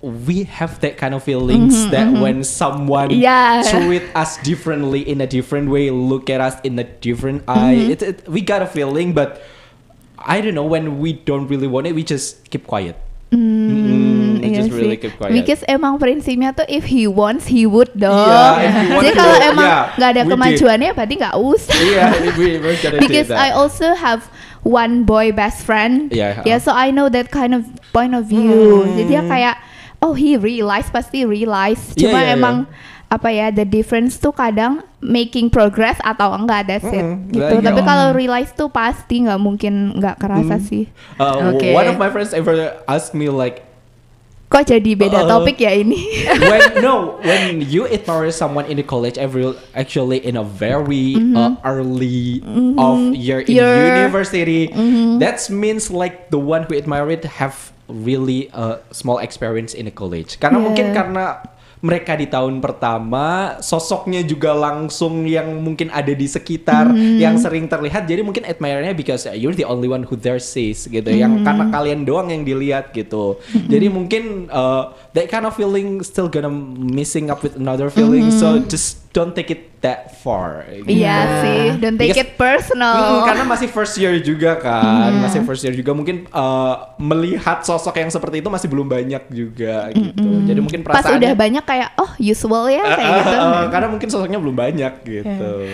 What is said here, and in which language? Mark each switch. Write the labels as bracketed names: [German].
[English] we have that kind of feelings that when someone treat us differently in a different way, look at us in a different eye, we got a feeling, but I don't know, when we don't really want it, we just keep quiet. We just really keep quiet. Because [Indonesian] emang prinsipnya tuh [English] if he wants, he would dong. [Indonesian] Jadi kalau emang nggak ada kemajuannya, berarti nggak usah. [English] Because I also have one boy best friend. So I know that kind of point of view. [Indonesian] Jadi dia kayak, oh he pasti realize. Cuma emang apa ya, [English] the difference [Indonesian] tuh kadang [English] making progress [Indonesian] atau enggak, [English] that's it [Indonesian] gitu. Tapi kalau realize tuh pasti nggak mungkin nggak kerasa sih. [English] One of my friends ever asked me like, [Indonesian] kok jadi beda topik ya ini? [English] when you admire someone in the college, actually in a very early of year in university, that means like the one who admire it have really small experience in the college. [Indonesian] Karena mungkin karena mereka di tahun pertama, sosoknya juga langsung yang mungkin ada di sekitar, yang sering terlihat, jadi mungkin admire-nya [English] because you're the only one who there sees [Indonesian] gitu, yang karena kalian doang yang dilihat gitu. Jadi mungkin [English] that kind of feeling still gonna missing up with another feeling, so just don't take it that far. [Indonesian] Iya sih, [English] don't take it personal. [Indonesian] Karena masih first year juga kan, mungkin melihat sosok yang seperti itu masih belum banyak juga gitu. Jadi mungkin perasaannya pas udah banyak kayak usual ya kayak gitu. Karena mungkin sosoknya belum banyak gitu.